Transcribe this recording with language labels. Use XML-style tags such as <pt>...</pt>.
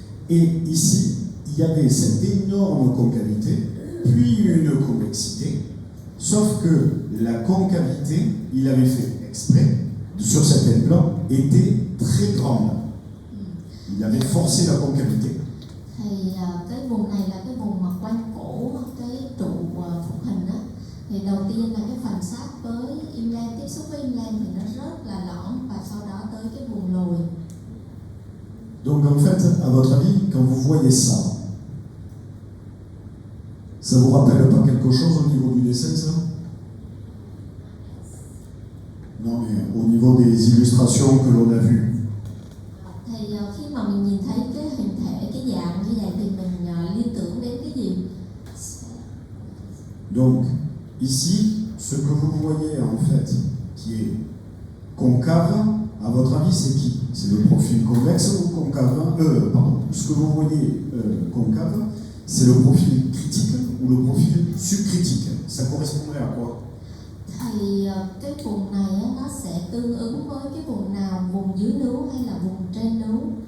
<fr>Et ici, il y avait cette énorme concavité, puis une convexité, sauf que la concavité, il avait fait exprès, sur cet implant, était très grande. Il avait forcé la concavité.</fr> <vi>thì cái vùng này là cái vùng mà quanh cổ cái trụ phục hình đó, thì đầu tiên là cái phần sát với implant, tiếp xúc với implant thì nó rất là lõm, và sau đó tới cái vùng lồi.</vi> <fr>Donc en fait, à votre avis, quand vous voyez ça, ça vous rappelle pas quelque chose au niveau du dessin, ça? Non, mais au niveau des illustrations que l'on a vues.</fr> <vi>Thì khi mà mình nhìn thấy cái hình thể, cái dạng như vậy thì mình liên tưởng đến cái gì?</vi> <fr>Donc, ici, ce que vous voyez en fait, qui est concave, à votre avis, c'est qui? C'est le profil convexe ou concave? Pardon. Ce que vous voyez concave, c'est le profil critique ou le profil subcritique? Ça correspondrait à quoi?</fr> <vi>Thì cái vùng này á, nó sẽ tương ứng với cái vùng nào? Vùng dưới nướu hay là vùng trên nướu?</vi>